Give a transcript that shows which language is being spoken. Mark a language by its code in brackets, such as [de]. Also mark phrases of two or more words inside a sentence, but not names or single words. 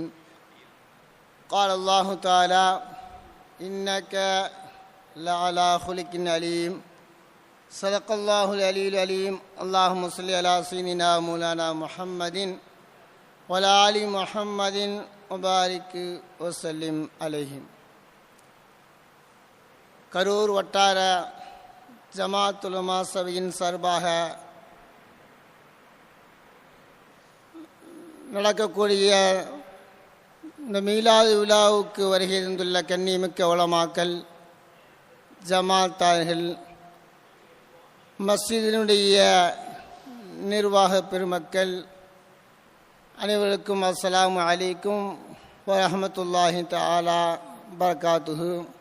[ar] قال الله تعالى إنك لعلى خلق عليم. صدق الله العلي العليم. اللهم صل على سيدنا مولانا محمد وعلى آل محمد وبارك وسلم عليهم. [ta] கரூர் வட்டார ஜமாத் உலமா சபையின் சார்பாக நடக்கக்கூடிய இந்த மீலாது விழாவுக்கு வருகை தந்துள்ள கண்ணியமிக்க உலமாக்கள், ஜமாத்தார்கள், மஸ்ஜிதினுடைய நிர்வாக பெருமக்கள் அனைவருக்கும் [ar] السلام عليكم ورحمة الله تعالى بركاته.